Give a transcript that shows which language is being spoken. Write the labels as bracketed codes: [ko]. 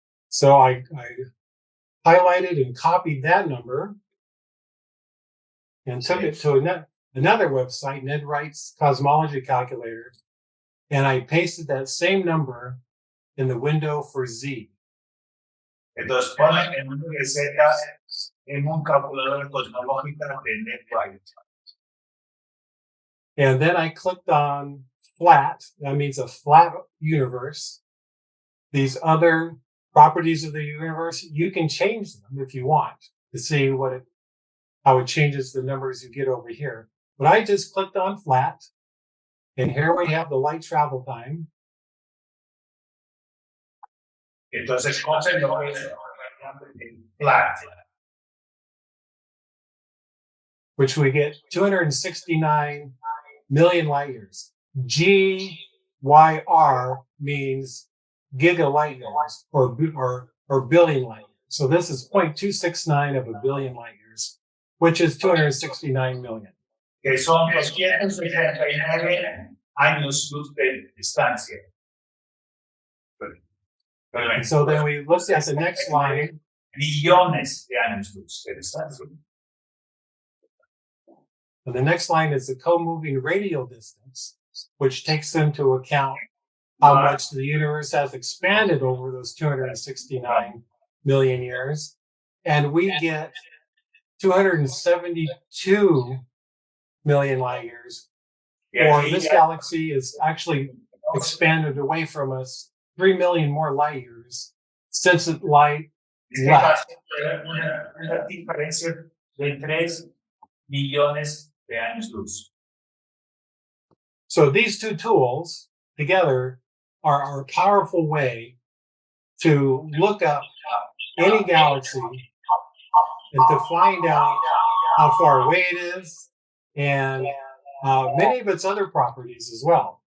[en] So I highlighted and copied that number and took it to another website, NetWrite's cosmology calculator, and I pasted that same number in the window for Z. [es] Entonces ponen el número de Z en un calculador cosmológico de NetWrite. [en] And then I clicked on flat. That means a flat universe. These other properties of the universe, you can change them if you want to see how it changes the numbers you get over here. But I just clicked on flat, and here we have the light travel time. [es] Entonces, flat, [en] which we get 269 million light years. GYR means giga light years or billion light years. So this is 0.269 of a billion light years, which is 269 million. [es] Que son 269 años luz de distancia. [en] And so then we look at the next line. [es] Billones de años luz de distancia. [en] And the next line is the co-moving radial distance, which takes into account how much the universe has expanded over those 269 million years. And we get 272 million light years. Or this galaxy is actually expanded away from us 3 million more light years since it light left. [es] Una diferencia de 3 millones de años luz. [en] So these two tools together are a powerful way to look up any galaxy and to find out how far away it is and many of its other properties as well.